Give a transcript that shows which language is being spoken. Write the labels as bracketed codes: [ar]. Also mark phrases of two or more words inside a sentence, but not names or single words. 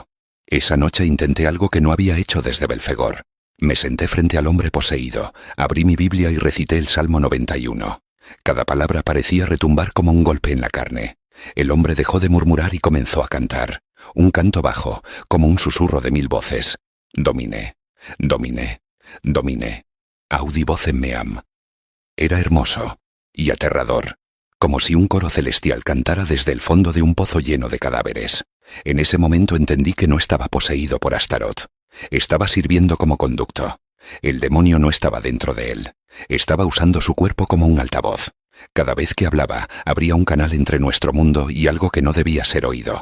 [es] Esa noche intenté algo que no había hecho desde Belfegor. Me senté frente al hombre poseído, abrí mi Biblia y recité el Salmo 91. Cada palabra parecía retumbar como un golpe en la carne. El hombre dejó de murmurar y comenzó a cantar. Un canto bajo, como un susurro de 1000 voces. [la] Domine, domine, domine, audi vocem meam. [es] Era hermoso y aterrador, como si un coro celestial cantara desde el fondo de un pozo lleno de cadáveres. En ese momento entendí que no estaba poseído por Astaroth. Estaba sirviendo como conducto. El demonio no estaba dentro de él. Estaba usando su cuerpo como un altavoz. Cada vez que hablaba, abría un canal entre nuestro mundo y algo que no debía ser oído.